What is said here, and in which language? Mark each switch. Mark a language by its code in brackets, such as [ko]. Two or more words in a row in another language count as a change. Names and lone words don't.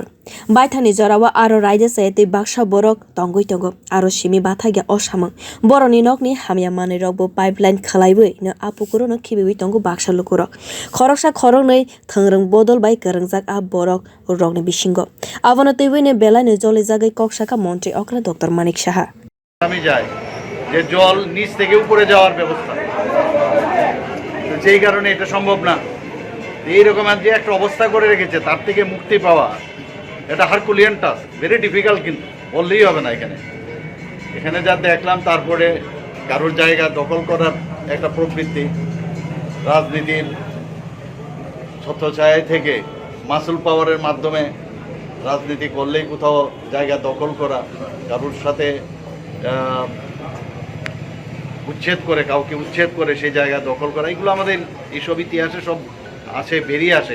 [trp] Baithani jorawa aro raide sayati baksa borok tongoi tongo aro simi bathagya osamang. Boroni nokni hamya mani rokbo pipeline khwlaibui no apukuro no khibiwi tongo baksa lukurok. Khoroksa khorognai thangrang bodol bai karangjak a borok rogni bisingo. Abono twiwi belani jole jagai koksaka montri okra Dr. Manik Saha. [bn] আমি যাই যে জল নিচ থেকে উপরে যাওয়ার ব্যবস্থা, যেই কারণে এটা সম্ভব না। এইরকম যে একটা অবস্থা করে রেখেছে তার থেকে মুক্তি পাওয়া এটা [en] Herculean task, very difficult, [bn] কিন্তু বললেই হবে না। এখানে যা দেখলাম, তারপরে কারোর জায়গা দখল করার একটা প্রবৃত্তি, রাজনীতির ছত্রছায়া থেকে মাসুল পাওয়ারের মাধ্যমে রাজনীতি করলেই কোথাও জায়গা দখল করা, কারোর সাথে উচ্ছেদ করে, কাউকে উচ্ছেদ করে সেই জায়গা দখল করা, এগুলো আমাদের এইসব ইতিহাসে সব আছে, বেরিয়ে আসে।